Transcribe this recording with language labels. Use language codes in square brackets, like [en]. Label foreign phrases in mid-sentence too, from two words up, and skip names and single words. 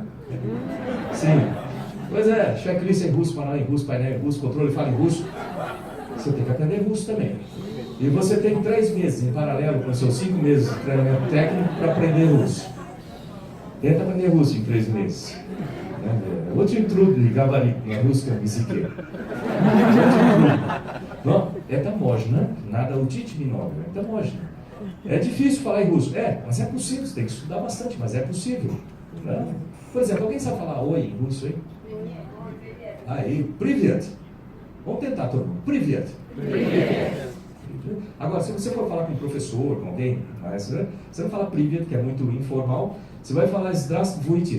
[pt] Sim. Pois é, checklist em russo, panela em russo, painel em russo, controle fala em russo. Você tem que aprender russo também. E você tem 3 meses em paralelo com os seus 5 meses de treinamento técnico para aprender russo. Tenta aprender russo em 3 meses. [ru] Очень трудный говорить на русском языке. Но это можно, надо учить немного, это можно. [pt] É difícil falar em russo, mas é possível, você tem que estudar bastante, mas é possível. Né? Por exemplo, alguém sabe falar oi em russo aí? Aí, привет. Vamos tentar todo mundo. Привет. Agora, se você for falar com um professor, com alguém, mas, você não fala привет, que é muito informal, você vai falar здравствуйте.